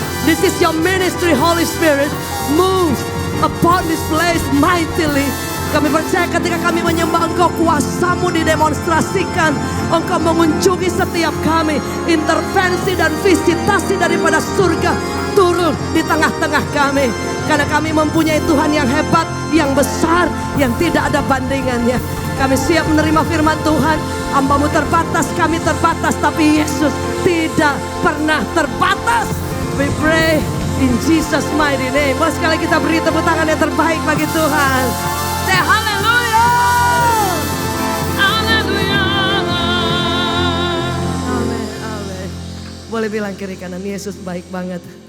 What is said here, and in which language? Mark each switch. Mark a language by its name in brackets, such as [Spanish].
[English] This is your ministry, Holy Spirit. Move upon this place mightily. [Indonesian] Kami percaya ketika kami menyembah Engkau, kuasamu didemonstrasikan. Engkau mengunjungi setiap kami. Intervensi dan visitasi daripada surga turun di tengah-tengah kami. Karena kami mempunyai Tuhan yang hebat, yang besar, yang tidak ada bandingannya. Kami siap menerima firman Tuhan. Hamba-Mu terbatas, kami terbatas. Tapi Yesus tidak pernah terbatas. [English] We pray in Jesus mighty name. [Indonesian] Boleh sekali kita beri tepuk tangan yang terbaik bagi Tuhan. [English] Say hallelujah. [Indonesian] Haleluya. Amin, amin. Boleh bilang kiri kanan, Yesus baik banget.